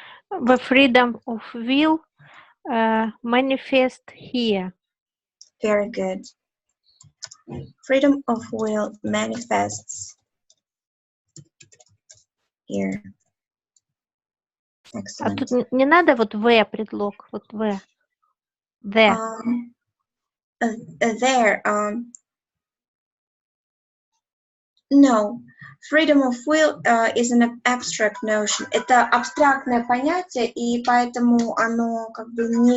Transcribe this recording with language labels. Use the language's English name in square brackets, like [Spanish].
[English] The freedom of will manifest here. Very good. Freedom of will manifests here. А Excellent. [Russian] тут не надо вот в предлог, вот в. [English] The. There. No. Freedom of will is an abstract notion. [Russian] Это абстрактное понятие, и поэтому оно как бы